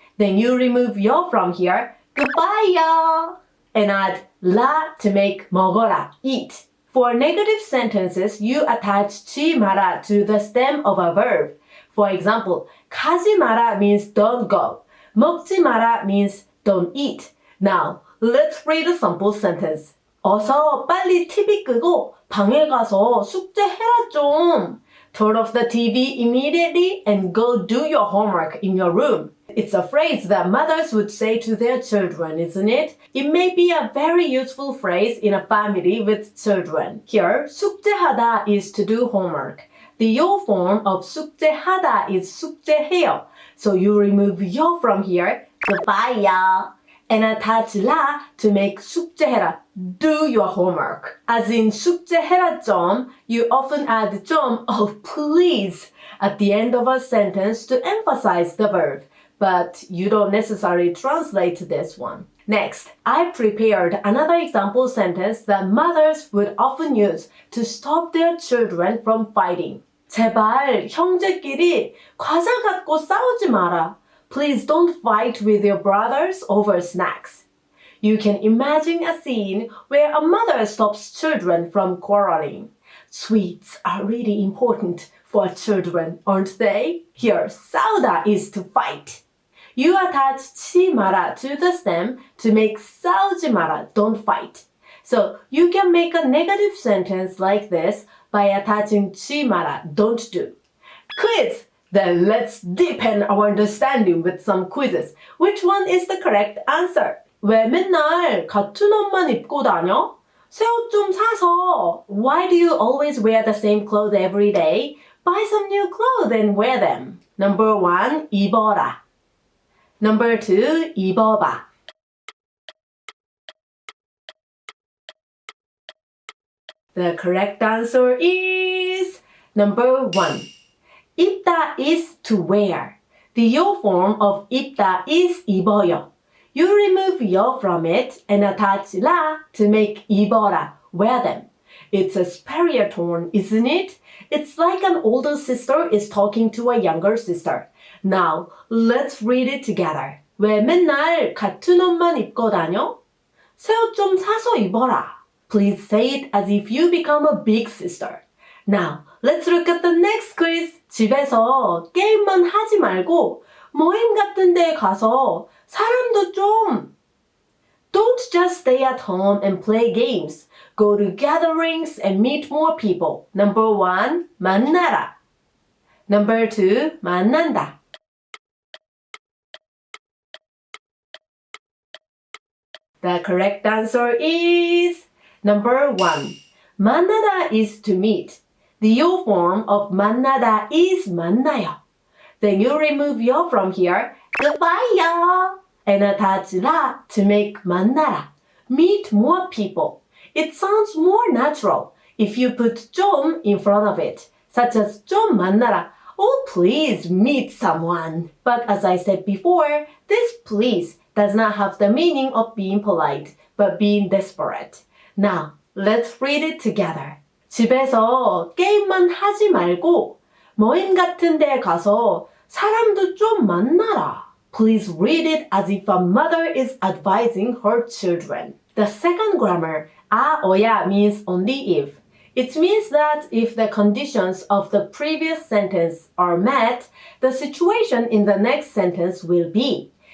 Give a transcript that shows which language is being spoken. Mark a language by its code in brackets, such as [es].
[en] Then you remove yo from here, goodbye, and add 라 to make 먹어라, eat. For negative sentences, you attach 지 마라 to the stem of a verb. For example, [ko] 가지 마라 [en] means don't go. [ko] 먹지 마라 [en] means don't eat. Now, let's read a sample sentence. [ko] 어서 빨리 TV 끄고 방에 가서 숙제해라 좀. [en] Turn off the TV immediately and go do your homework in your room. It's a phrase that mothers would say to their children, isn't it? It may be a very useful phrase in a family with children. Here, 숙제하다 is to do homework. The yo form of 숙제하다 is 숙제해요. So you remove yo from here, goodbye, and attach 라 to make 숙제해라, do your homework. As in [ko] 숙제해라 좀, [en] you often add 좀, oh please, at the end of a sentence to emphasize the verb. But you don't necessarily translate this one. Next, I prepared another example sentence that mothers would often use to stop their children from fighting. [ko] 제발 형제끼리 과자 갖고 싸우지 마라. [en] Please don't fight with your brothers over snacks. You can imagine a scene where a mother stops children from quarreling. Sweets are really important for children, aren't they? Here, 싸우다 is to fight. You attach 치 마라 to the stem to make [ko] 싸우지 마라, [en] don't fight. So you can make a negative sentence like this by attaching 치 마라, don't do. Quiz! Then let's deepen our understanding with some quizzes. Which one is the correct answer? [ko] 왜 맨날 같은 옷만 입고 다녀? 새 옷 좀 사서. [en] Why do you always wear the same clothes every day? Buy some new clothes and wear them. Number 1, 입어라. Number 2, 입어봐. The correct answer is number 1. 입다 is to wear. The yo form of 입다 is 입어요. You remove yo from it and attach 라 to make 입어라, wear them. It's a superior tone, isn't it? It's like an older sister is talking to a younger sister. Now, let's read it together. [ko] 왜 맨날 같은 옷만 입고 다녀? 새 옷 좀 사서 입어라. [en] Please say it as if you become a big sister. Now, let's look at the next quiz. [ko] 집에서 게임만 하지 말고 모임 같은 데 가서 사람도 좀. [en] Don't just stay at home and play games. Go to gatherings and meet more people. Number 1, 만나라. Number 2, 만난다. The correct answer is number 1. 만나다 is to meet. The yo form of 만나다 is 만나요. Then you remove yo from here, goodbye and attach 라 to make 만나라. Meet more people. It sounds more natural if you put 좀 in front of it, such as [ko] 좀 만나라. [en] Oh, please meet someone. But as I said before, this please does not have the meaning of being polite, but being desperate. Now, let's read it together. [ko] 집에서 게임만 하지 말고 모임 같은 데 가서 사람도 좀 만나라. [en] Please read it as if a mother is advising her children. The second grammar, 어야 means only if. It means that if the conditions of the previous sentence are met, the situation in the next sentence will be.